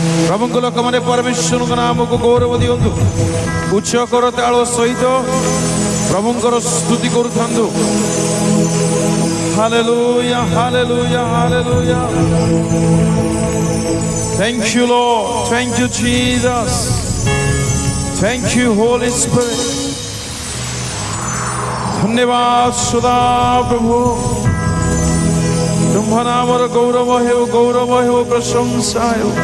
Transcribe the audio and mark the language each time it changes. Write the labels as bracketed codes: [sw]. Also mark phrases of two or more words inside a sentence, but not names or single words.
[or] ପ୍ରଭୁଙ୍କ ଲୋକମାନେ ପରମେଶ୍ୱରଙ୍କ ନାମକୁ ଗୌରବ ଦିଅନ୍ତୁ। ଉଚ୍ଚ କରତାଳ ସହିତ ପ୍ରଭୁଙ୍କର ସ୍ତୁତି କରୁଥାନ୍ତୁ। ହାଲେଲୁୟା ହାଲେଲୁୟା ହାଲେଲୁୟା। [en] Thank you Lord, thank you Jesus, thank you Holy Spirit। [hi] धन्यवाद सदा प्रभु, तुम्हारा नामर गौरव है प्रशंसा है।